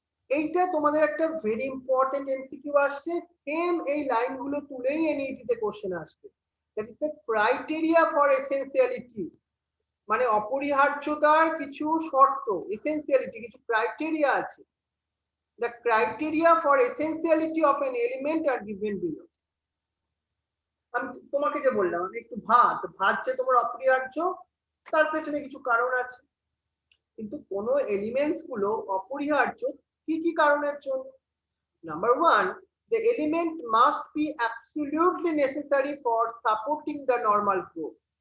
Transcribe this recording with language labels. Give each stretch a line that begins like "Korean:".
Bangla: এইটা তোমাদের একটা ভেরি ইম্পর্টেন্ট এমসিকিউ আসছে, সেম এই লাইনগুলো তুলেই এনইটি তে কোশ্চেন আসবে।
English: That is a criteria for essentiality.
Bangla: মানে অপরিহার্যতার কিছু শর্ত, এসেনশিয়ালিটি, কিছু ক্রাইটেরিয়া আছে।
English: The criteria for essentiality of an element are given below.
Bangla: আমি তোমাকে যে বললাম, আমি একটু ভাত যে তোমার অপরিহার্য, তার পেছনে কিছু কারণ আছে। কিন্তু কোন এলিমেন্টস গুলো অপরিহার্য কি কি কারণের জন্য?
English: Number 1, the element must be absolutely necessary for supporting the normal growth.